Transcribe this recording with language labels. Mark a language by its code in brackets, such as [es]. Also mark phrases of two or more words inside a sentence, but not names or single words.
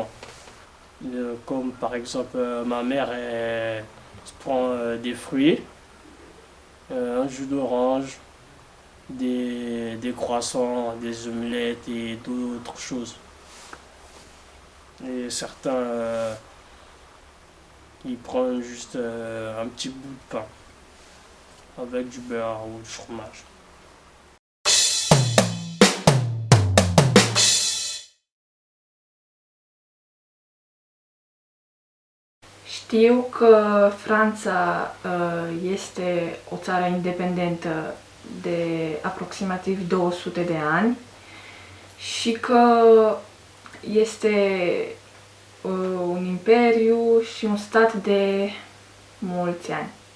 [fr] Comme par exemple ma mère, elle se prend des fruits, un jus d'orange, des croissants, des omelettes et d'autres choses. Et certains, ils prennent juste un petit bout de pain avec du beurre ou du fromage. [ro] Știu că Franța este o țară independentă de aproximativ 200 de ani și că este un imperiu și un stat de mulți ani.